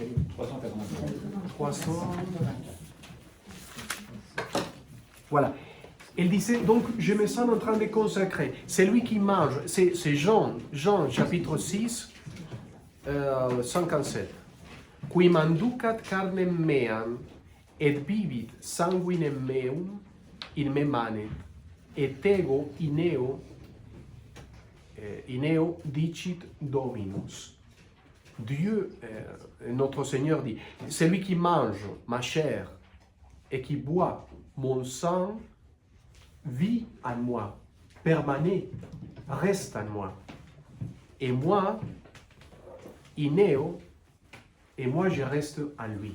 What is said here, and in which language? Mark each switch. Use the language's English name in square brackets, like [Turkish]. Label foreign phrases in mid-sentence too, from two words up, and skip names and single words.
[French] 300. Voilà. Elle disait, donc, je me sens en train de consacrer. C'est lui qui mange. C'est Jean, chapitre 6, 57. [Latin] Qui manducat carnem meam, et vivit sanguinem meum, in me manet, et ego ineo dicit Dominus. [French] Dieu, notre Seigneur dit, celui qui mange ma chair et qui boit mon sang, vit en moi, permanent, reste en moi. Et moi, ineo, et moi je reste en lui.